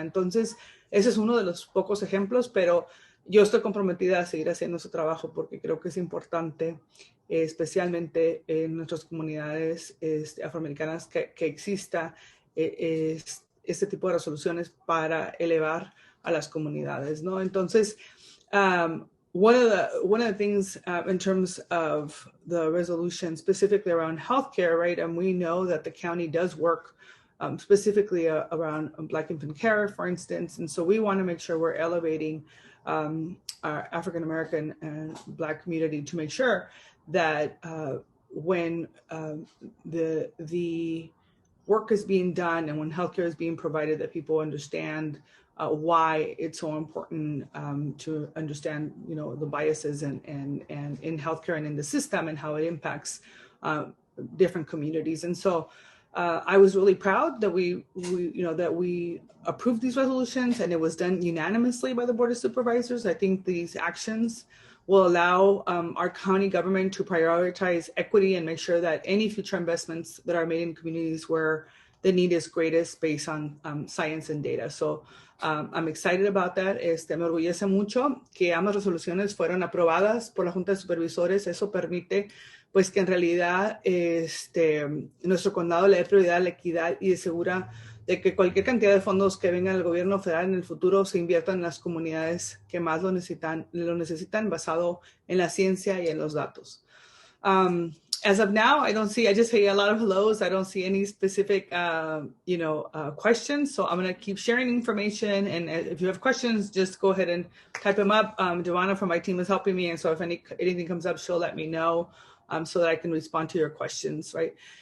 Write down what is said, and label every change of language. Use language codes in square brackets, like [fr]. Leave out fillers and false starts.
[es] Entonces, ese es uno de los pocos ejemplos, pero yo estoy comprometida a seguir haciendo ese trabajo porque creo que es importante, especialmente en nuestras comunidades afroamericanas, que exista este tipo de resoluciones para elevar a las comunidades, ¿no? [en] Entonces, one of the things in terms of the resolution specifically around healthcare, right? And we know that the county does work specifically around Black infant care, for instance, and so we want to make sure we're elevating our African American and Black community to make sure that when the work is being done and when healthcare is being provided, that people understand why it's so important to understand, the biases and in healthcare and in the system and how it impacts different communities. And so I was really proud that we approved these resolutions, and it was done unanimously by the Board of Supervisors. I think these actions will allow our county government to prioritize equity and make sure that any future investments that are made in communities where the need is greatest based on science and data. So I'm excited about that. [es] Me orgullece mucho que ambas resoluciones fueron aprobadas por la Junta de Supervisores. Eso permite pues que en realidad nuestro condado le dé prioridad a la equidad y asegura de que cualquier cantidad de fondos que vengan del gobierno federal en el futuro se inviertan en las comunidades que más lo necesitan basado en la ciencia y en los datos. [en] As of now, I just see a lot of hellos. I don't see any specific, questions. So I'm going to keep sharing information. And if you have questions, just go ahead and type them up. Joanna from my team is helping me. And so if anything comes up, she'll let me know so that I can respond to your questions, right?